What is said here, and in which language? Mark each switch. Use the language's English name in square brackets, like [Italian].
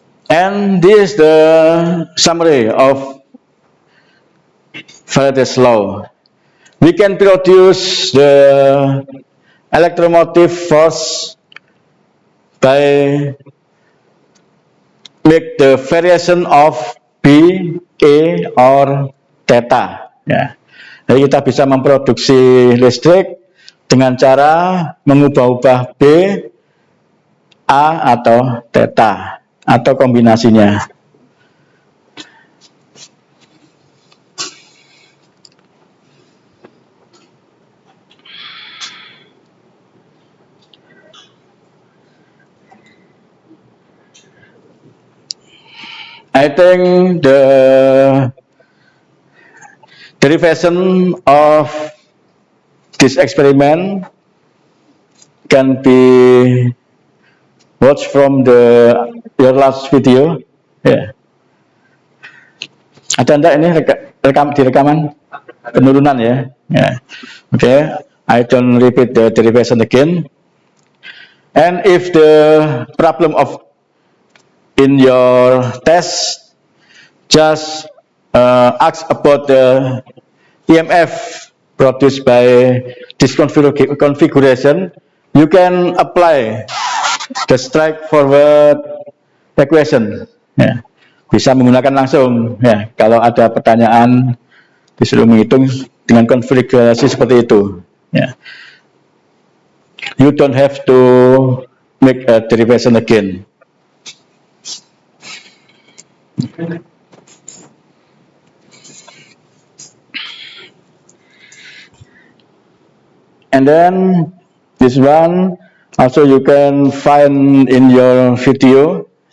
[English] And this is the summary of Faraday's law. We can produce the electromotive force by make the variation of B, A, or theta. [Indonesian] Ya. Jadi kita bisa memproduksi listrik dengan cara mengubah-ubah B, A, atau theta, atau kombinasinya. [English] I think the derivation of this experiment can be watched from your last video. Yeah. [Indonesian] Ada enggak ini di rekaman penurunan ya? [English] Yeah. Okay, I don't repeat the derivation again. And if the problem of in your test, just ask about the EMF produced by this configuration, you can apply the straightforward equation. [Indonesian] Ya. Bisa menggunakan langsung. Ya. Kalau ada pertanyaan, disuruh menghitung dengan konfigurasi seperti itu. Ya. [English] You don't have to make a derivation again. And then this one also you can find in your video.